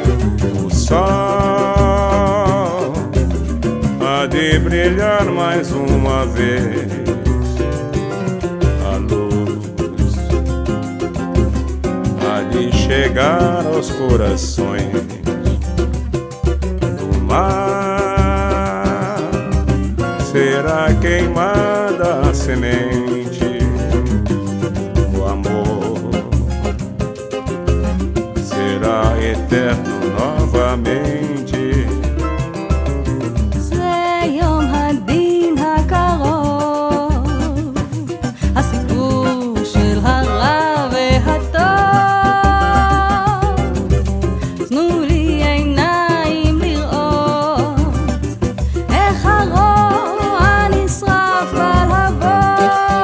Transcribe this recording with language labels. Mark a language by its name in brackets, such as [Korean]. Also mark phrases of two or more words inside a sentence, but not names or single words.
[Portuguese] O sol há de brilhar mais uma vez, a luz há de chegar aos corações do mar. Será queimada a semente, o amor será eterno novamente. [Hebrew] זה יום הדין הקרוב, הסיפור של הרע והטוב. תנו לי עיניים לראות איך הרוע נשרף בלהבות.